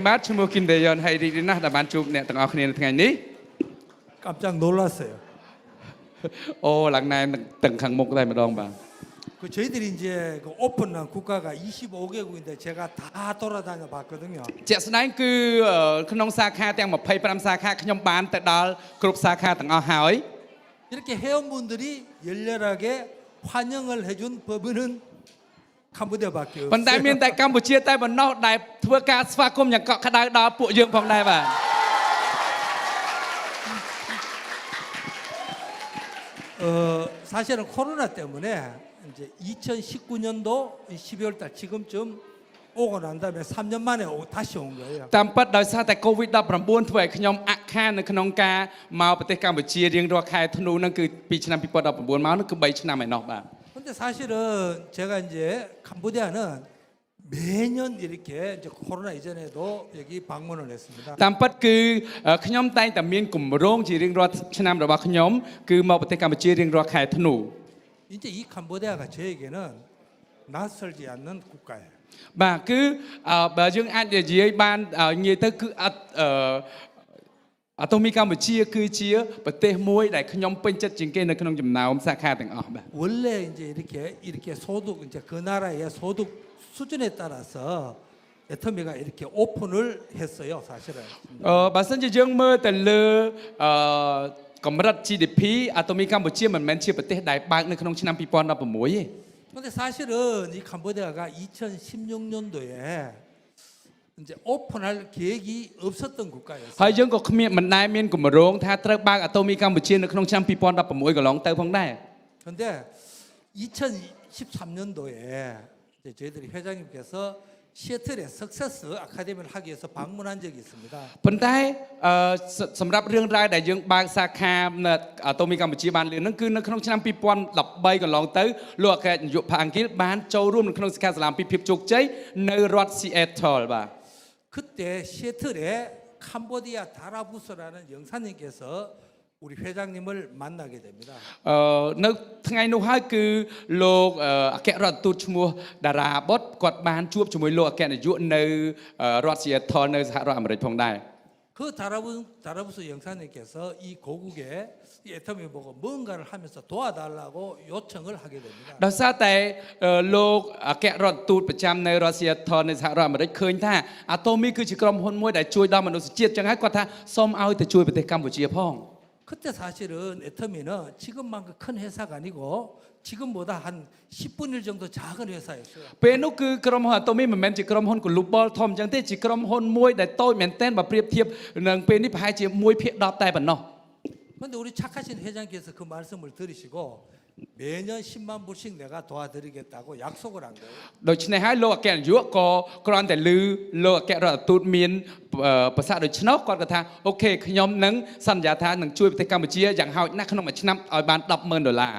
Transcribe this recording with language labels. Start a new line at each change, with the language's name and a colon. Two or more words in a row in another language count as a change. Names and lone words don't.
Khmer: បាទឈ្មោះគឹមដេយ៉នហើយរីករាយណាស់ដែលបានជួបអ្នកទាំងអស់គ្នានៅថ្ងៃនេះ
Korean: 깜짝 놀랐어요.
Khmer: អូឡើងណែទាំងខាងមុខតែម្ដងបាទ
Korean: 그 저희들이 이제 그 오픈한 국가가 25개국인데 제가 다 돌아다녀 봤거든요.
Khmer: ជាក់ស្ដែងគឺក្នុងសាខាទាំង25សាខាខ្ញុំបានទៅដល់គ្រប់សាខាទាំងអស់ហើយ
Korean: 이렇게 회원분들이 열렬하게 환영을 해준 법인은 캄보디아밖에
Khmer: ប៉ុន្តែ
Korean: 없어요.
Khmer: មានតែកម្ពុជាតែប៉ុណ្ណោះដែលធ្វើការស្វាគមន៍យ៉ាងកក់ក្ដៅដល់ពួកយើងផងដែរបាទ
Korean: 사실은 코로나 때문에 이제 2019년도 12월 달 지금쯤 오고 난 다음에 3년 만에 다시 온 거예요.
Khmer: តាមពិតដោយសារតែ COVID-19 ធ្វើឲ្យខ្ញុំអាក់ខាននៅក្នុងការមកប្រទេសកម្ពុជារៀងរាល់ខែធ្នូហ្នឹងគឺពីឆ្នាំ2019មកហ្នឹងគឺ3ឆ្នាំឯណោះបាទ
Korean: 근데 사실은 제가 이제 캄보디아는 매년 이렇게 이제 코로나 이전에도 여기 방문을 했습니다.
Khmer: តាមពិតគឺខ្ញុំតែងតែមានគម្រោងជារៀងរាល់ឆ្នាំរបស់ខ្ញុំគឺមកប្រទេសកម្ពុជារៀងរាល់ខែធ្នូ
Korean: 이제 이 캄보디아가 저에게는 낯설지 않는 국가예요.
Khmer: បាទគឺបើយើងអាចនិយាយបានងាយទៅគឺអាតូមីកម្ពុជាគឺជាប្រទេសមួយដែលខ្ញុំពេញចិត្តជាងគេនៅក្នុងចំណោមសាខាទាំងអស់បាទ
Korean: 원래 이제 이렇게 소득 이제 그 나라의 소득 수준에 따라서 애터미가 이렇게 오픈을 했어요, 사실은.
Khmer: បើសិនជាយើងមើលទៅលើកម្រិត GDP អាតូមីកម្ពុជាមិនមែនជាប្រទេសដែលបើកនៅក្នុងឆ្នាំ2016ទេ
Korean: 근데 사실은 이 캄보디아가 2016년도에 이제 오픈할 계획이 없었던 국가였어요.
Khmer: ហើយយើងក៏គ្មានមិនដែលមានគម្រោងថាត្រូវបើកអាតូមីកម្ពុជានៅក្នុងឆ្នាំ2016កន្លងទៅផងដែរ
Korean: 근데 2013년도에 이제 저희들이 회장님께서 시애틀에 석세스 아카데미를 하기 위해서 방문한 적이 있습니다.
Khmer: ប៉ុន្តែសម្រាប់រឿងរ៉ាវដែលយើងបើកសាខានៅអាតូមីកម្ពុជាបានលឿនហ្នឹងគឺនៅក្នុងឆ្នាំ2013កន្លងទៅលោកអគ្គនាយកផាអង្គីលបានចូលរួមនៅក្នុងសិក្ខាសាលាពីភាពជោគជ័យនៅរដ្ឋ Seattle បាទ
Korean: 그때 시애틀에 캄보디아 다라부스라는 영사님께서 우리 회장님을 만나게 됩니다.
Khmer: នៅថ្ងៃនោះហើយគឺលោកអគ្គរដ្ឋទូតឈ្មោះតារាបុតគាត់បានជួបជាមួយលោកអគ្គនាយកនៅរដ្ឋ Seattle នៅសហរដ្ឋអាមេរិកផងដែរ
Korean: 그 다라부스 영사님께서 이 고국에 이 애터미 보고 뭔가를 하면서 도와달라고 요청을 하게 됩니다.
Khmer: ដោយសារតែលោកអគ្គរដ្ឋទូតប្រចាំនៅរដ្ឋ Seattle នៅសហរដ្ឋអាមេរិកឃើញថាអាតូមីគឺជាក្រុមហ៊ុនមួយដែលជួយដល់មនុស្សជាតិចឹងហើយគាត់ថាសូមឲ្យទៅជួយប្រទេសកម្ពុជាផង
Korean: 그때 사실은 애터미는 지금만큼 큰 회사가 아니고 지금보다 한 10분의 1 정도 작은 회사였어요.
Khmer: ពេលនោះគឺក្រុមហ៊ុនអាតូមីមិនមែនជាក្រុមហ៊ុន global ធំចឹងទេជាក្រុមហ៊ុនមួយដែលតូចមែនទែនបើប្រៀបធៀបនឹងពេលនេះប្រហែលជា1/10តែប៉ុណ្ណោះ
Korean: 근데 우리 착하신 회장께서 그 말씀을 들으시고 매년 10만 불씩 내가 도와드리겠다고 약속을 한 거예요.
Khmer: ដូច្នេះហើយលោកអគ្គនាយកក៏គ្រាន់តែឮលោកអគ្គរដ្ឋទូតមានប្រសាសន៍ដូច្នោះគាត់ក៏ថាអូខេខ្ញុំនឹងសន្យាថានឹងជួយប្រទេសកម្ពុជាយ៉ាងហោចណាស់ក្នុងមួយឆ្នាំឲ្យបាន$10,000